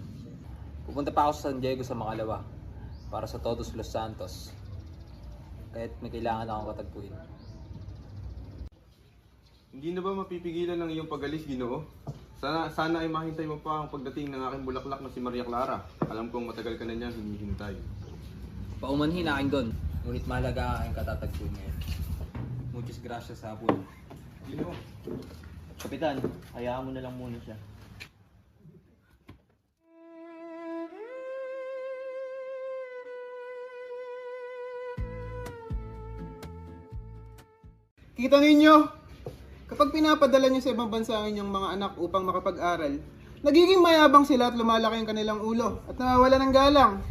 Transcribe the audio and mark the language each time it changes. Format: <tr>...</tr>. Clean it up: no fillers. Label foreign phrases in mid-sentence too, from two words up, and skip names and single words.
<tl>Pupunta pa ako sa San Diego sa makalawa para sa Todos Los Santos, kaya't may kailangan akong katagpuin. Hindi na ba mapipigilan ng iyong pag-alis, Ginoo? Sana ay mahintay mo pa ang pagdating ng aking bulaklak na si Maria Clara. Alam kong matagal ka na niyang hinihintay. Paumanhin aking doon, ngunit mahalaga ang aking katatagpuin ngayon.</tl> <es>Muchas gracias</es> <tl>sa hapon. Ginoo, Kapitan, hayaan mo na lang muna siya. Kita ninyo, kapag pinapadala niyo sa ibang bansa ang inyong mga anak upang makapag-aral, nagiging mayabang sila at lumalaki ang kanilang ulo at nawawala ng galang.</tl>